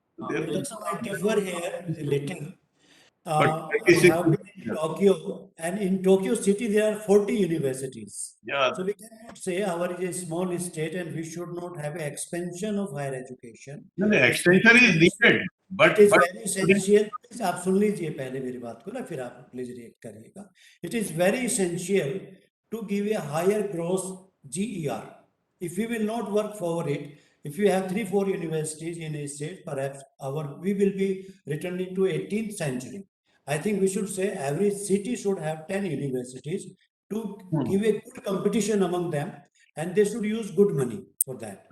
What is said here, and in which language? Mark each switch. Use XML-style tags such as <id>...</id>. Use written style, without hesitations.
<en>That's why I differ here a little. But I have been in Tokyo, and in Tokyo city there are 40 universities. yeah, So we cannot say our is a small state and we should not have an expansion of higher education. no, extension is needed, but It is very essential.</en> <hi>Please आप सुन लीजिए पहले मेरी बात को ना, फिर आप please react करिएगा.</hi> <en>It is very essential to give a higher gross GER. If we will not work for it, if you have 3-4 universities in a state, perhaps we will be returning to 18th century. I think we should say every city should have 10 universities to give a good competition among them, and they should use good money for that.</en>